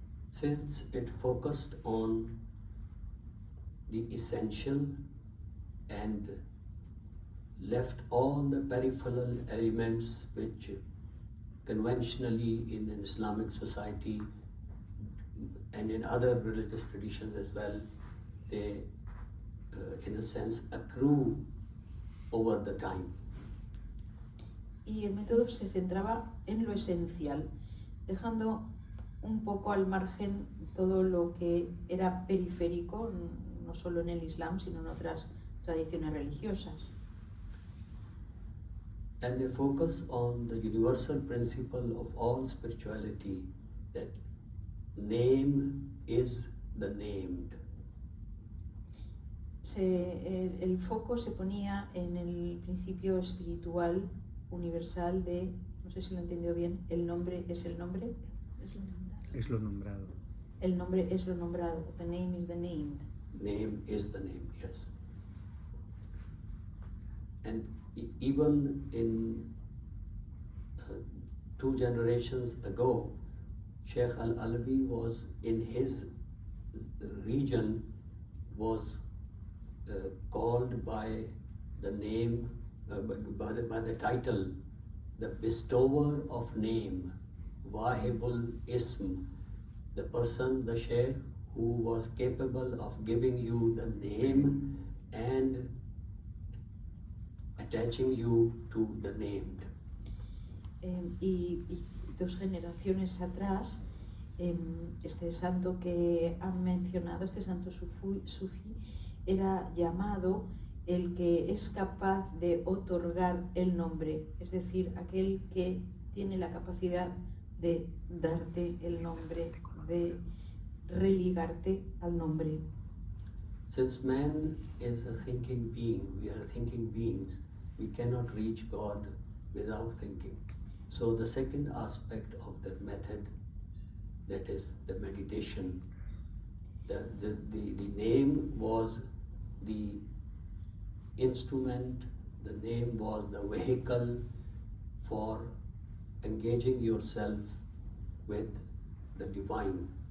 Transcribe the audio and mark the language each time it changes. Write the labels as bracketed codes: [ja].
[en] Since it focused on the essential and left all the peripheral elements which conventionally in an Islamic society and in other religious traditions as well, they in a sense accrue over the time. [es] Y el método se centraba en lo esencial, dejando un poco al margen todo lo que era periférico, no solo en el Islam, sino en otras tradiciones religiosas. [en] And they focus on the universal principle of all spirituality, that name is the named. [es] El foco se ponía en el principio espiritual universal de, no sé si lo he entendido bien, el nombre es el nombre. Es lo nombrado. El nombre es lo nombrado. [en] The name is the named. Name is the name, yes. And even in 2 generations ago, Sheikh Al-Alawi was in his region was called by the name, by the title, the bestower of name, Wahibul Ism, the person, the Shaykh, who was capable of giving you the name and attaching you to the named. [es] Y 2 generaciones atrás, este santo que han mencionado, este santo sufí, era llamado el que es capaz de otorgar el nombre, es decir, aquel que tiene la capacidad de darte el nombre, de religarte al nombre. [en] Since man is a thinking being, we are thinking beings, we cannot reach God without thinking. So the second aspect of the method, that is the meditation, the name was the instrument, the name was the vehicle for engaging yourself with the divine.